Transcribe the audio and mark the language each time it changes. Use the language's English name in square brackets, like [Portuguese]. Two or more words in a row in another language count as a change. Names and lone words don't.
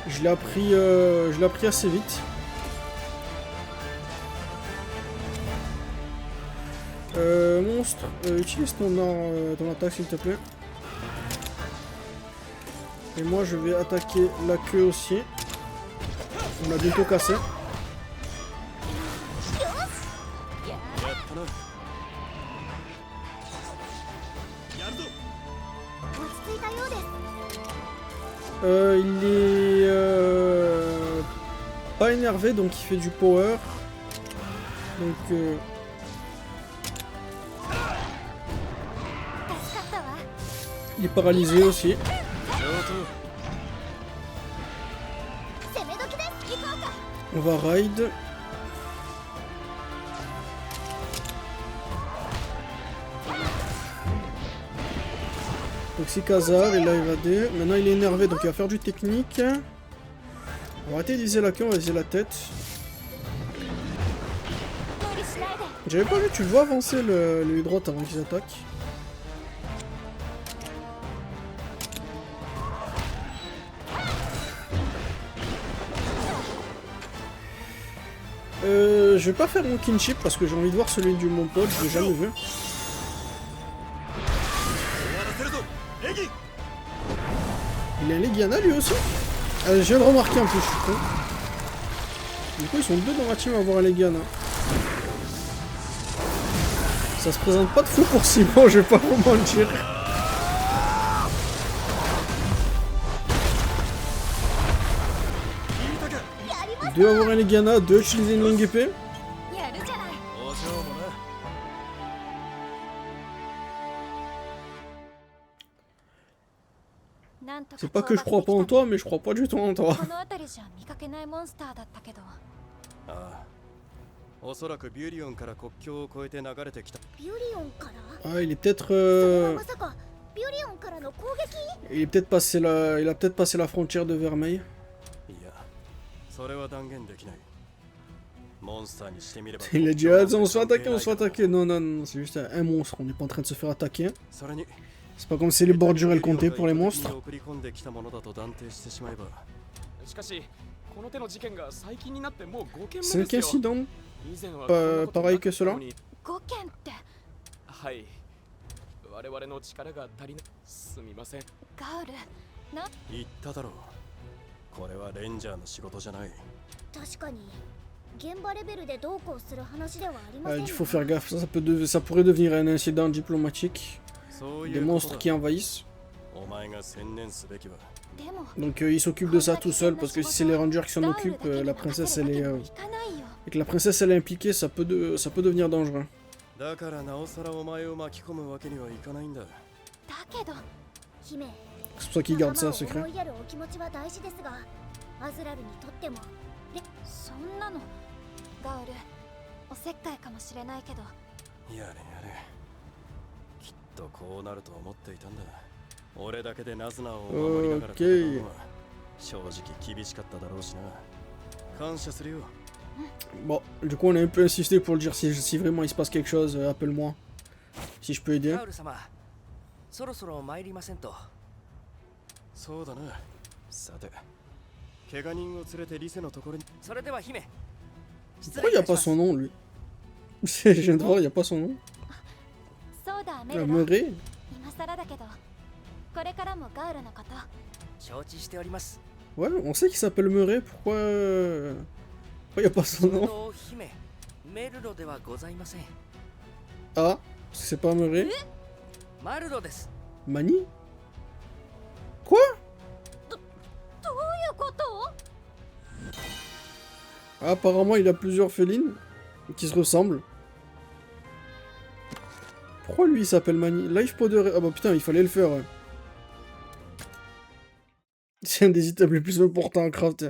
[French] Je l'ai appris assez vite. Monstre, utilise ton attaque s'il te plaît. Et moi je vais attaquer la queue aussi. On a bientôt cassé. [Japanese] やったな。やるぞ。落ち着いたようです。 [French] Il est pas énervé donc il fait du power. Donc [Japanese] 助かったわ。 [French] il est paralysé aussi. [Japanese] 上攻め時です。行こうか。 [French] On va raid. Donc c'est Khazar, il a évadé. Maintenant il est énervé donc il va faire du technique. On va arrêter de viser la queue, on va viser la tête. [Japanese] 無理しないで。 [French] J'avais pas vu, tu le vois avancer le droite avant qu'ils attaquent. Je vais pas faire mon kinship parce que j'ai envie de voir celui du mon pote, je l'ai jamais vu. [Japanese] 終わらせるぞ。エギ。 [French] Il a un Legiana lui aussi. Je viens de remarquer en plus, je suis con. Du coup ils sont deux dans la team à avoir un Legiana. Ça se présente pas de fou pour Simon, je vais pas vous mentir. Deux avoir un Legiana, deux utiliser une longue épée. [Japanese] やるじゃない。お嬢もな。なんとか [French] C'est pas que je crois pas en toi, mais je crois pas du tout en toi. [Japanese] この辺りじゃ見かけないモンスターだったけど。ああ。おそらくビュリオンから国境を越えて流れてきた。ビュリオンから。 [French] Ah, il est peut-être [Japanese] それはまさかビュリオンからの攻撃？ [French] il est peut-être passé il a peut-être passé la frontière de Vermeil. [Japanese] いや、それは断言できない。モンスターにしてみれば。 [French] Il a dit ah, on se fait attaquer, on se fait attaquer. Non, non, non, c'est juste un monstre, on n'est pas en train de se faire attaquer. [Japanese] それに。 [French] C'est pas comme si les bordures elles comptaient pour les monstres. [Japanese] 送り込んできたものだと断定してしまえば。しかしこの手の事件が最近になってもう5件目 [French] 5 incidents, [Japanese] 以前はこんなこと [French] pareil que cela. [Japanese] 5 件ってはい我々の力が足りないすみませんガウルな言っただろう。これはレンジャーの仕事じゃない。確かに現場レベルでどうこうする話ではありませんよ。 [French] Il faut faire gaffe, ça pourrait devenir un incident diplomatique. [Japanese] そうい [French] Des [Japanese] うこと [French] monstres [Japanese] だ。 [French] qui envahissent. [Japanese] お前が専念すべきは。でも [French] Donc il s'occupe de ça tout seul parce que si c'est les rangers qui s'en occupent, la princesse elle est... [Japanese] 行かないよ [French] et que la princesse elle est impliquée, ça peut devenir dangereux. [Japanese] だからなおさらお前を巻き込むわけにはいかないんだ。だけど姫、 [French] C'est pour ça qu'il garde ça [Japanese] 仲間を [French] secret. [Japanese] 思いやるお気持ちは大事ですが、アズラルにとってもそんなのガウルおせっかいかもしれないけどやれやれ。きっとこうなると思っていたんだ。俺だけでナズナを守りながら戦うのは正直厳しかっただろうしな。感謝するよ。 [French] Bon, du coup on a un peu insisté pour le dire si vraiment il se passe quelque chose, appelle-moi. Si je peux aider. [Japanese] ガウル様そろそろ参りませんと。そうだな。さて、怪我人を連れてリセのところに。それでは姫失 [French] Pourquoi [Japanese] 礼 [French] il [Japanese] い [French] n'y [Japanese] た [French] a [Japanese] し [French] pas [Japanese] ます [French] son nom lui? Je viens de voir, il n'y a pas son nom. [Japanese] そうだメルロ Murray? 今更だけどこれからもガウルのこと承知しております。 [French] Ouais, on sait qu'il s'appelle Murray, pourquoi il n'y a pas son [Japanese] そ [French] nom? [Japanese] と姫メルロではございません。 [French] Ah, parce que c'est pas Murray? [Japanese] マルロです。 [French] Mani? Quoi? [Japanese] どういうこと [French] Ah, apparemment il a plusieurs félines qui se ressemblent. Pourquoi lui il s'appelle Mani? [English] Life Powder... [French] Ah bah putain, il fallait le faire. Ouais. C'est un des items les plus importants à crafter.